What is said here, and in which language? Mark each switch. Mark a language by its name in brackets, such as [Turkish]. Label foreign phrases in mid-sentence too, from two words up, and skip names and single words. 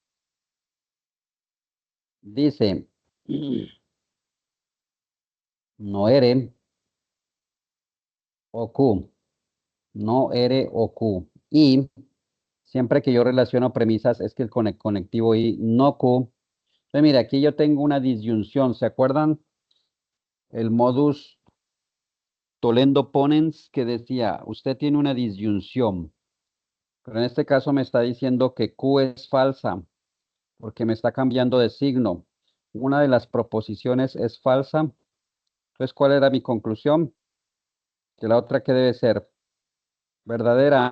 [Spanish] Dice, no R o Q. No R o Q. Y siempre que yo relaciono premisas es que el conectivo y no Q. Entonces, mira, aquí yo tengo una disyunción. ¿Se acuerdan? El [Latin] modus tollendo ponens [Spanish] que decía, usted tiene una disyunción. Pero en este caso me está diciendo que Q es falsa porque me está cambiando de signo. Una de las proposiciones es falsa. Entonces, ¿cuál era mi conclusión? Que la otra que debe ser verdadera.